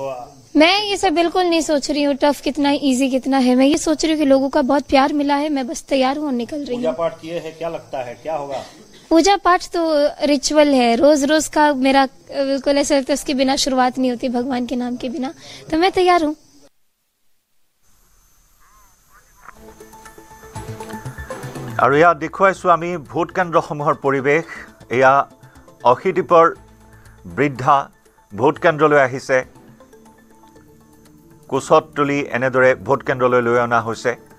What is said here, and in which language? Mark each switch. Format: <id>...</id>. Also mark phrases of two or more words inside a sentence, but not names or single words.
<hi>मैं ये सब बिल्कुल नहीं सोच रही हूँ टफ कितना है, इजी कितना है। मैं ये सोच रही हूँ कि लोगों का बहुत प्यार मिला है। मैं बस तैयार हूँ और निकल रही हूँ। पूजा पाठ किए हैं, क्या लगता है क्या होगा? पूजा पाठ तो रिचुअल है, रोज रोज का मेरा बिल्कुल ऐसा लगता है उसके बिना शुरुआत नहीं होती, भगवान के नाम के बिना। तो मैं तैयार हूँ।</hi> <as>আৰু ইয়াত দেখুৱাইছোঁ আমি ভোট কেন্দ্ৰসমূহৰ পৰিৱেশ। এয়া অসীদ্বীপৰ বৃদ্ধা ভোট কেন্দ্ৰলৈ আহিছে। কোচত তুলি এনেদৰে ভোট কেন্দ্ৰলৈ লৈ অনা হৈছে।</as>